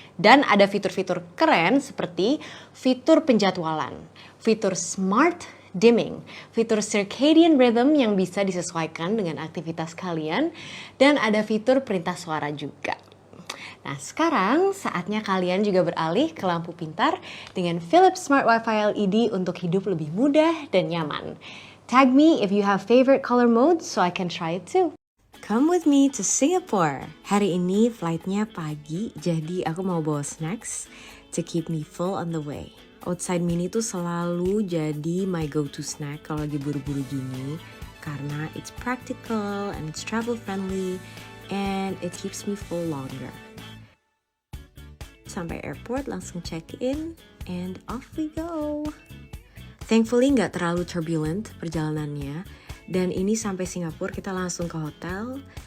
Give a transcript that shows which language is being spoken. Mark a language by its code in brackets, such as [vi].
[id] Dan ada fitur-fitur keren seperti fitur penjadwalan, fitur smart dimming, fitur circadian rhythm yang bisa disesuaikan dengan aktivitas kalian, dan ada fitur perintah suara juga. Nah sekarang saatnya kalian juga beralih ke lampu pintar dengan Philips Smart Wi-Fi LED untuk hidup lebih mudah dan nyaman. [en] Tag me if you have favorite color modes so I can try it too. Come with me to Singapore. [id] Hari ini flightnya pagi, jadi aku mau bawa snacks [en] to keep me full on the way. Outside Mini [id] tuh selalu jadi [en] my go-to snack [id] kalau lagi buru-buru gini, karena [en] it's practical and it's travel friendly and it keeps me full longer. Sampai airport langsung check-in and off we go. [id] Thankfully nggak terlalu turbulent perjalanannya, dan ini sampai Singapura kita langsung ke hotel.